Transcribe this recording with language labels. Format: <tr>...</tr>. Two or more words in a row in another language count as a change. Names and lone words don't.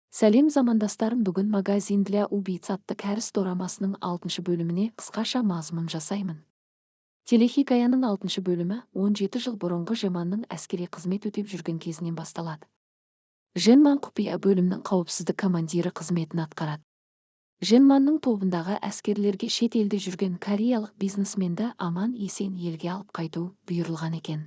<kk>Сәлем замандастарым, бүгін магазин для убийц атты кәріс дорамасының 6 бөліміне қысқаша мазмұн жасаймын. Телехикаяның 6 бөлімі 17 жыл бұрынғы Жеманның әскери қызмет өтеп жүрген кезінен басталады. Женман құпия бөлімнің қауіпсіздік командирі қызметін атқарады. Женманның тобындағы әскерлерге шет елде жүрген кореялық бизнесменді аман-есен елге алып қайту бұйырылған екен.</kk>